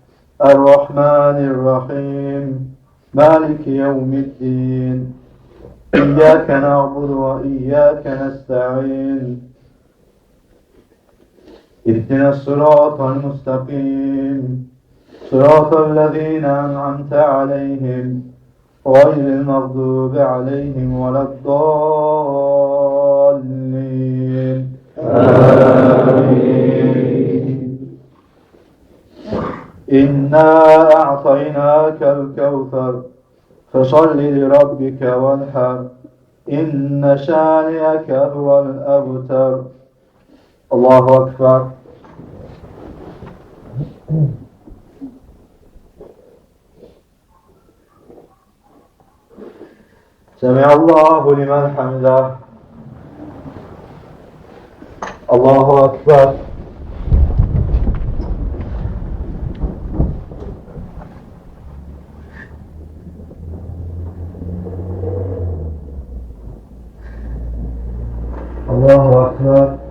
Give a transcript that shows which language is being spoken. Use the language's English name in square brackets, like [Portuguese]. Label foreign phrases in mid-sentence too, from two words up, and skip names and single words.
[Arabic] الرحمن الرحيم مالك يوم الدين. إياك نعبد وإياك نستعين. اهدنا الصراط المستقيم صراط الذين أنعمت عليهم غير المغضوب عليهم ولا الضالين آمين. إنا أعطيناك الكوثر فصل لربك وانحر إن شانئك هو الأبتر. الله أكبر. سمع الله لمن حمده. الله أكبر. الله أكبر.